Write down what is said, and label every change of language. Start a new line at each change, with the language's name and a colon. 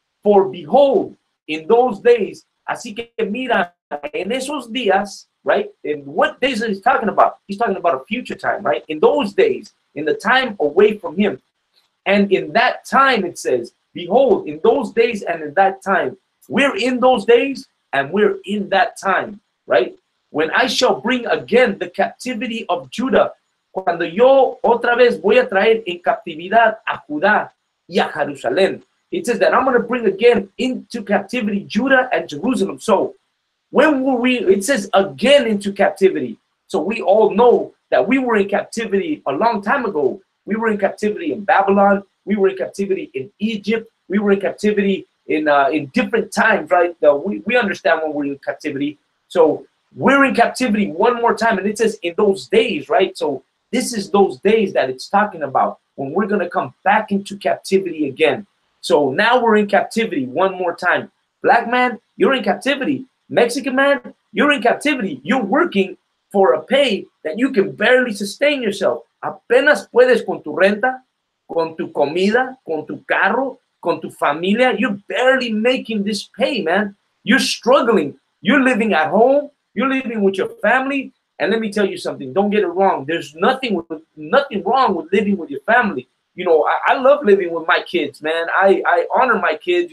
English: For behold, in those days,
Spanish: así que mira, en esos días,
English: right? And what days is he talking about? He's talking about a future time, right? In those days, in the time away from him. And in that time, it says, behold, in those days and in that time, we're in those days and we're in that time, right? When I shall bring again the captivity of Judah,
Spanish: cuando yo otra vez voy a traer en captividad a Judá y a Jerusalén.
English: It says that I'm going to bring again into captivity Judah and Jerusalem. So when were we, it says again into captivity. So we all know that we were in captivity a long time ago. We were in captivity in Babylon. We were in captivity in Egypt. We were in captivity in different times, right? We understand when we're in captivity. So we're in captivity one more time, and it says in those days, right? So this is those days that it's talking about when we're going to come back into captivity again. So now we're in captivity one more time. Black man, you're in captivity. Mexican man, you're in captivity. You're working for a pay that you can barely sustain yourself.
Spanish: Apenas puedes con tu renta, con tu comida, con tu carro, con tu familia.
English: You're barely making this pay, man. You're struggling. You're living at home. You're living with your family. And let me tell you something. Don't get it wrong. There's nothing wrong with living with your family. You know, I love living with my kids, man. I honor my kids.